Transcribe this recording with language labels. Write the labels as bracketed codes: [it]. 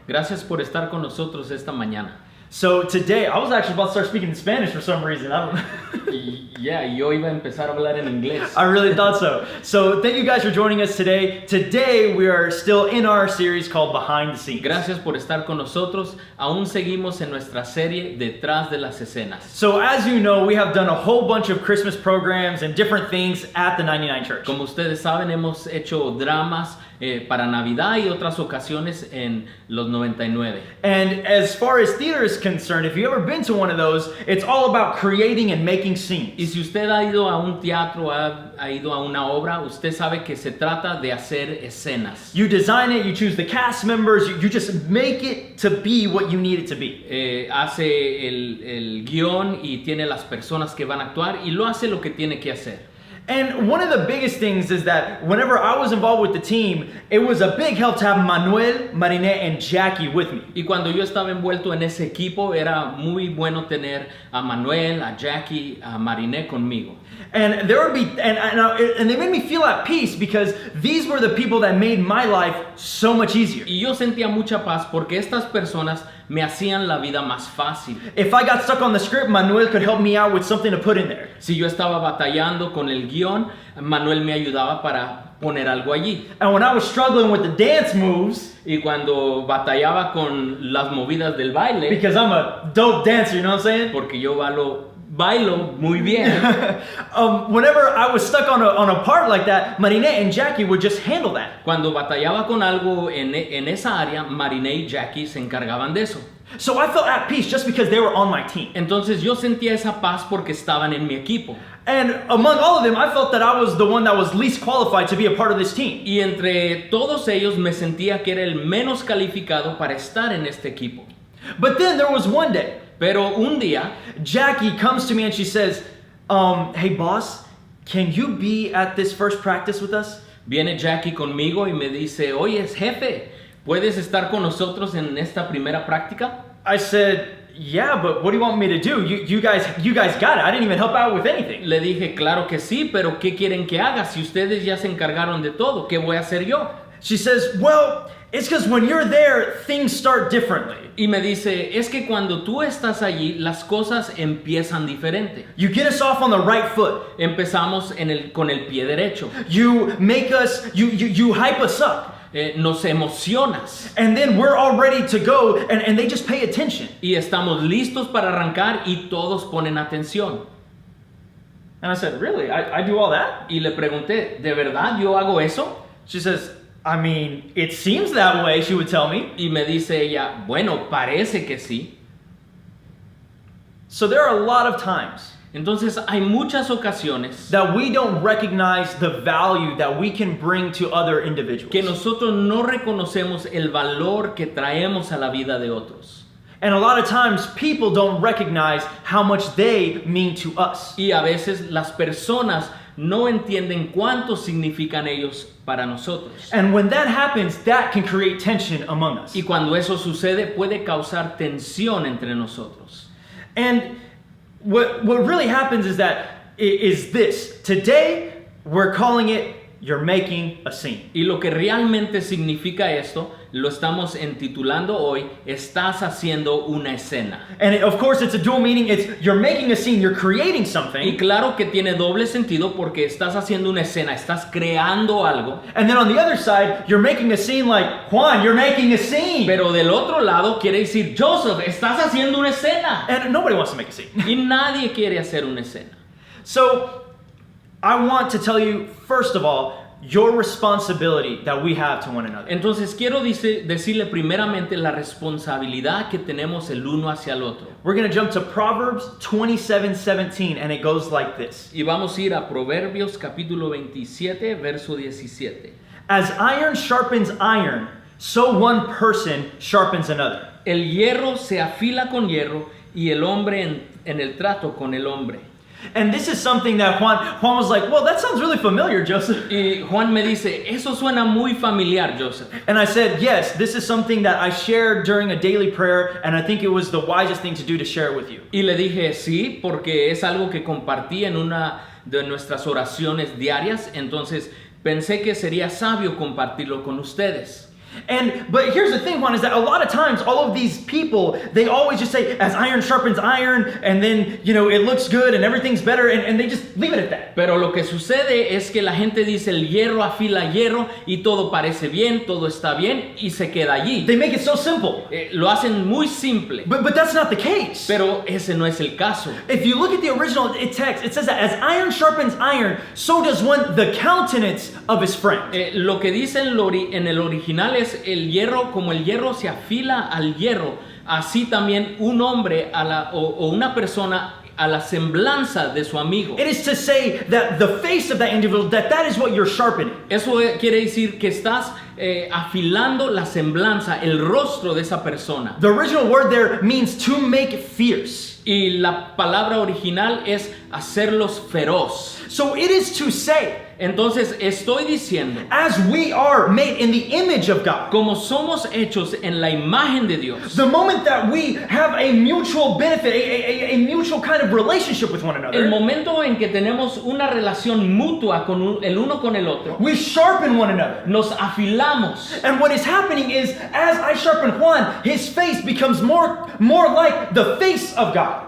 [es] Gracias por estar con nosotros esta mañana. [en] So today, I was actually about to start speaking in Spanish for some reason. I don't know. [es] Yeah, yo iba a empezar a hablar en inglés. [en] I really thought so. So thank you guys for joining us today. Today we are still in our series called Behind the Scenes. [es] Gracias por estar con nosotros. Aún seguimos en nuestra serie Detrás de las Escenas. [en] So as you know, we have done a whole bunch of Christmas programs and different things at the 99 Church. [es] Como ustedes saben, hemos hecho dramas para Navidad y otras ocasiones en los 99. [en] And as far as theater is concerned, if you've ever been to one of those, it's all about creating and making scenes. [es] Y si usted ha ido a un teatro, ha ido a una obra, usted sabe que se trata de hacer escenas. [en] You design it, you choose the cast members, you just make it to be what you need it to be. [es] Hace el guión y tiene las personas que van a actuar y lo hace lo que tiene que hacer. [en] And one of the biggest things is that whenever I was involved with the team, it was a big help to have Manuel, Marinette, and Jackie with me. [es] Y cuando yo estaba envuelto en ese equipo, era muy bueno tener a Manuel, a Jackie, a Marinette conmigo. [en] And there would be, and they made me feel at peace because these were the people that made my life so much easier. [es] Y yo sentía mucha paz porque estas personas me hacían la vida más fácil. [en] If I got stuck on the script, Manuel could help me out with something to put in there. [es] Si yo estaba batallando con el guión, Manuel me ayudaba para poner algo allí. [en] And when I was struggling with the dance moves, [es] y cuando batallaba con las movidas del baile, [en] because I'm a dope dancer, you know what I'm saying? [es] Porque yo bailo muy bien. [en] Whenever I was stuck on a part like that, Marinette and Jackie would just handle that. [es] Cuando batallaba con algo en esa área, Marinette y Jackie se encargaban de eso. [en] So I felt at peace just because they were on my team. [es] Entonces yo sentía esa paz porque estaban en mi equipo. [en] And among all of them, I felt that I was the one that was least qualified to be a part of this team. [es] Y entre todos ellos me sentía que era el menos calificado para estar en este equipo. [en] But then there was one day, [es] pero un día, [en] Jackie comes to me and she says, hey boss, can you be at this first practice with us? [es] Viene Jackie conmigo y me dice, oye, jefe, ¿puedes estar con nosotros en esta primera práctica? [en] I said, yeah, but what do you want me to do? You guys got it. I didn't even help out with anything. [es] Le dije, claro que sí, pero ¿qué quieren que haga? Si ustedes ya se encargaron de todo, ¿qué voy a hacer yo? [en] She says, well, it's because when you're there, things start differently. [es] Y me dice, es que cuando tú estás allí, las cosas empiezan diferente. [en] You get us off on the right foot. [es] Empezamos con el pie derecho. [en] You make us, you hype us up. [es] Nos emocionas. [en] And then we're all ready to go and they just pay attention. [es] Y estamos listos para arrancar y todos ponen atención. [en] And I said, really? I do all that? [es] Y le pregunté, ¿de verdad yo hago eso? [en] She says, I mean, it seems that way, she would tell me. [es] Y me dice ella, bueno, parece que sí. [en] So there are a lot of times [es] entonces hay muchas ocasiones [en] that we don't recognize the value that we can bring to other individuals. [es] Que nosotros no reconocemos el valor que traemos a la vida de otros. [en] And a lot of times people don't recognize how much they mean to us. [es] Y a veces las personas no entienden cuánto significan ellos para nosotros. [en] And when that happens, that can create tension among us. [es] Y cuando eso sucede puede causar tensión entre nosotros. [en] And what really happens is this. Today, we're calling it, you're making a scene. [es] Y lo que realmente significa esto, lo estamos intitulando hoy, estás haciendo una escena. [en] And of course, it's a dual meaning. It's you're making a scene, you're creating something. [es] Y claro que tiene doble sentido porque estás haciendo una escena, estás creando algo. [en] And then on the other side, you're making a scene like, Juan, you're making a scene. [es] Pero del otro lado quiere decir, Joseph, estás haciendo una escena. [en] And nobody wants to make a scene. [es] Y nadie quiere hacer una escena. [en] So, I want to tell you, first of all, your responsibility that we have to one another. [es] Entonces quiero decirle primeramente la responsabilidad que tenemos el uno hacia el otro. [en] We're going to jump to Proverbs 27:17 and it goes like this. [es] Y vamos a ir a Proverbios capítulo 27, verso 17. [en] As iron sharpens iron, so one person sharpens another. [es] El hierro se afila con hierro y el hombre en el trato con el hombre. [en] And this is something that Juan was like, well, that sounds really familiar, Joseph. [es] Y Juan me dice, eso suena muy familiar, Joseph. [en] And I said, yes, this is something that I shared during a daily prayer, and I think it was the wisest thing to do to share it with you. [es] Y le dije, sí, porque es algo que compartí en una de nuestras oraciones diarias, entonces pensé que sería sabio compartirlo con ustedes. [en] But here's the thing, Juan, is that a lot of times all of these people, they always just say, as iron sharpens iron, and then, it looks good and everything's better, and they just leave it at that. [es] Pero lo que sucede es que la gente dice el hierro afila hierro y todo parece bien, todo está bien y se queda allí. [en] They make it so simple. [es] Lo hacen muy simple. [en] But that's not the case. [es] Pero ese no es el caso. [en] If you look at the original text, it says that as iron sharpens iron, so does one the countenance of his friend. [es] Lo que dice en el original es el hierro, como el hierro se afila al hierro, así también un hombre o una persona a la semblanza de su amigo. [en] It is to say that the face of that individual, that is what you're sharpening. [es] Eso quiere decir que estás afilando la semblanza, el rostro de esa persona. [en] The original word there means to make fierce. [es] Y la palabra original es hacerlos feroz. [en] So it is to say, [es] entonces estoy diciendo, [en] as we are made in the image of God, [es] como somos hechos en la imagen de Dios, [en] the moment that we have a mutual benefit, a mutual kind of relationship with one another, [es] el momento en que tenemos una relación mutua con el uno con el otro, [en] we sharpen one another. [es] Nos afilamos. [en] And what is happening is, as I sharpen Juan, his face becomes more like the face of God.